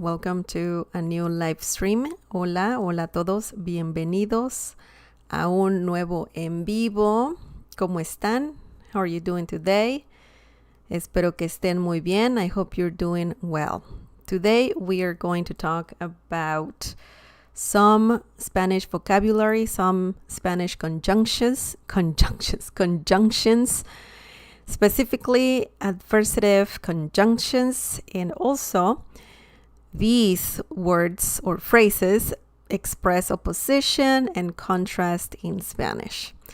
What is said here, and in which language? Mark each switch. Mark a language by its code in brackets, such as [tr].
[en] Welcome to a new live stream. [es] Hola a todos. Bienvenidos a un nuevo en vivo. ¿Cómo están? [en] How are you doing today? [es] Espero que estén muy bien. [en] I hope you're doing well. Today we are going to talk about some Spanish vocabulary, some Spanish conjunctions, specifically adversative conjunctions, and also these words or phrases express opposition and contrast in Spanish.